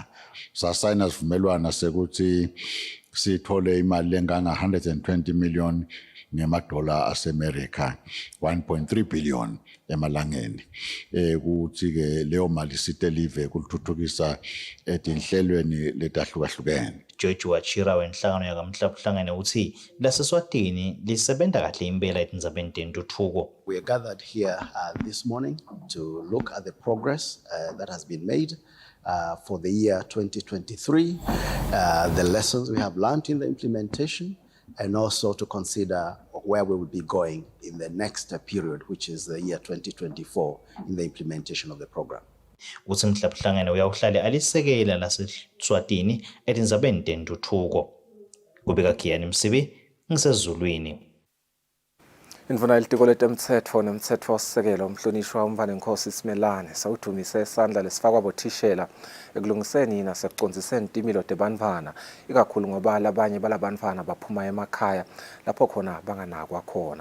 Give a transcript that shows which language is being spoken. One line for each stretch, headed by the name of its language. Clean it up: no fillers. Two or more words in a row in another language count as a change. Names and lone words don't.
Swati: Sasayina sivumelwana sekuthi sithole imali enganga 120 million ngemadola aseMerica, 1.3 billion emalangeni. Kuthi-ke leyo mali sitelive kulithuthukisa etinhlelweni letahlukahlukene. George Wachira wenhlangano yakamhlabhlangene uthi laseswatini lisebenta kahle impela etindzabeni tentuthuko.
English: We are gathered here this morning to look at the progress that has been made for the year 2023, the lessons we have learned in the implementation, and also to consider where we will be going in the next period, which is the year 2024, in the implementation of the program.
Swati: Uthi mhlabhlangene uyawuhlale alisekela laseswatini etindzabeni tentuthuko. Kubika Khiyani Msibi, ngisezulwini. Indvuna yelitiko letemtsetfo nemtsetfosisekelo umhlonishwa uMvanenkosi Simelane sawudumise isandla lesifakwa bothishela ekulungiseni nasekucondziseni timilo tebantfwana, ikakhulu ngoba labanye balabantfwana baphuma emakhaya lapho khona banganakwa khona.